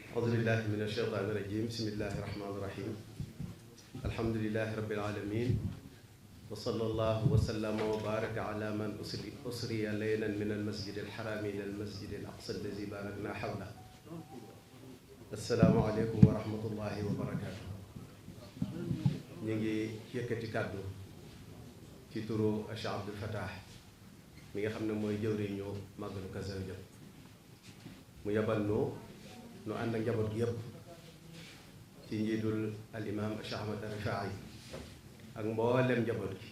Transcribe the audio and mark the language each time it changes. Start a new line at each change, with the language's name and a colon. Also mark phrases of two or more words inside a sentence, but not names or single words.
Arabic: أعوذ بالله من الشيطان الرجيم بسم الله الرحمن الرحيم الحمد لله رب العالمين وصلى الله وسلم وبارك على من أسري ليلا من المسجد الحرام إلى المسجد الأقصى الذي باركنا حوله السلام عليكم ورحمة الله وبركاته.
Wolof: ñu ngi yëkkati kàddu ci turu Cheikh Abdoul Fattah mi nga xam ne mooy jëwriñu màggalu Kazu Rajab mu yebal nu ànd ak njaboot gi yëpp ci njiitul al imam Cheikh Ahmad Rifaa'i ak mboolem njaboot gi.